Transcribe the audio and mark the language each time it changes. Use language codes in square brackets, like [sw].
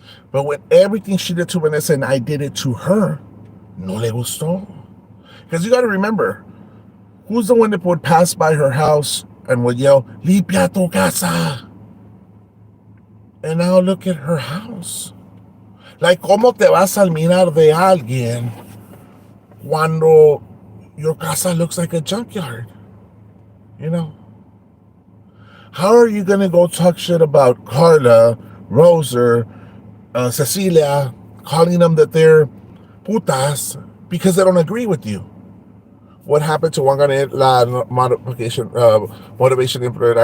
[en] But when everything she did to Vanessa and I did it to her, [es] no le gustó. [en] Because you got to remember, Who's the one that would pass by her house and would yell, [es] "Limpia tu casa"? [en] And now look at her house. [es] Like, ¿cómo te vas a mirar de alguien cuando your casa [en] looks like a junkyard? You know? How are you going to go talk shit about Carla, Roser, Cecilia, calling them that they're putas because they don't agree with you? What happened to La Motivation Influencer?